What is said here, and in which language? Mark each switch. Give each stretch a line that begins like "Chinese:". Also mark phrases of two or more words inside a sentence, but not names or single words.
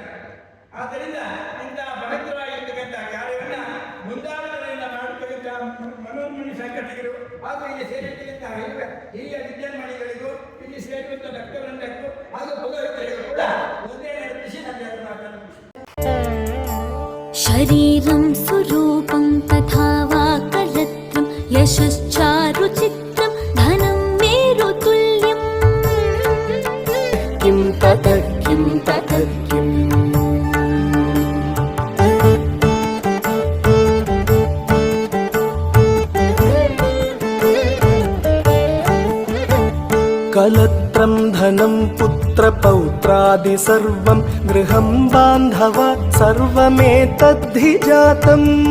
Kannada: ಆದ್ದರಿಂದ ಇಂತಹ ಪವಿತ್ರವಾಗಿರ್ತಕ್ಕಂಥ ಕಾರ್ಯವನ್ನ ಮುಂದಾಳತೆಯಿಂದ ಮಾಡತಕ್ಕಂಥ ಮನೋನ್ಮಣಿ ಸಂಘಟಕರು ಹಾಗೂ ಇಲ್ಲಿ ಸೇರಿರ್ತಕ್ಕಂಥ ಹಿರಿಯ ವಿದ್ಯಾರ್ಥಿಗಳಿಗೂ ಇಲ್ಲಿ ಸೇರಿರುವಂಥ ಡಾಕ್ಟರ್ಗಳಿಗೂ ಹಾಗೂ ಪುರೋಹಿತರಿಗೂ ಕೂಡ ಒಂದೇ ನಡೆಸಿ ನನ್ನ ಮಾತನ್ನು.
Sanskrit: शरीरं सुरूपं तथा वा कलत्रं यशश्चारुचित्रं धनं मेरुतुल्यं किं ततः किं ततः किम् कलत्रं धनं पुत्रपौत्रादि सर्वं गृहं बान्धव सर्वमेतद्धि जातम्